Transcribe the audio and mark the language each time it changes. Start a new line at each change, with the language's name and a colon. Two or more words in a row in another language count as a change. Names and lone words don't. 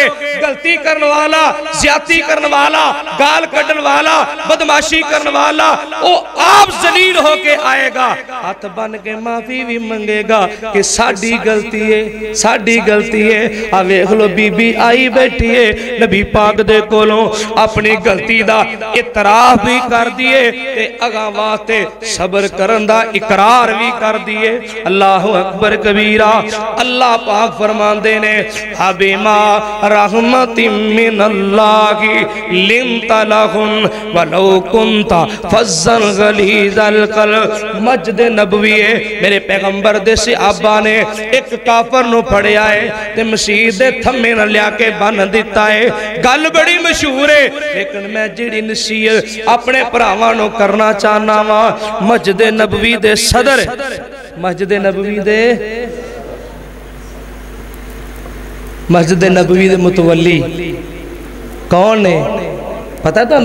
Punjabi: غلطی کرنے والا، زیادتی کرنے والا، گال کڈھن والا، بدمعاشی کرنے والا وو آپ ذلیل ہوکے آئے گا، ہاتھ بن کے معافی بھی منگے گا کہ ساڈی غلطی ہے، ساڈی غلطی ہے. آ ویکھ لو بیبی آئی بیٹھی ہے نبی پاک دے کولوں اپنی غلطی دا اعتراف بھی کر دئیے تے اگاں واسطے صبر کرن دا اقرار بھی کر دئیے.
Arabic: الله أكبر كبيرا.
Punjabi: اللہ پاک فرماندے نے
Arabic: فبما رحمة من الله لنت لهم ولو كنت فظا غليظ القلب.
Punjabi: مسجد نبوی ہے میرے پیغمبر دے صحابہ نے ایک کافر نوں پھڑیا ہے تے مسیح دے تھمے نال لیا کے بن دتا ہے. گل بڑی مشہور ہے لیکن میں جہڑی نصیحت اپنے بھراواں نوں کرنا چاہنا وا مسجد نبوی دے صدر، مسجد نبوی دے مسجد نبوی دے متولی کون ہے پتا تہانوں?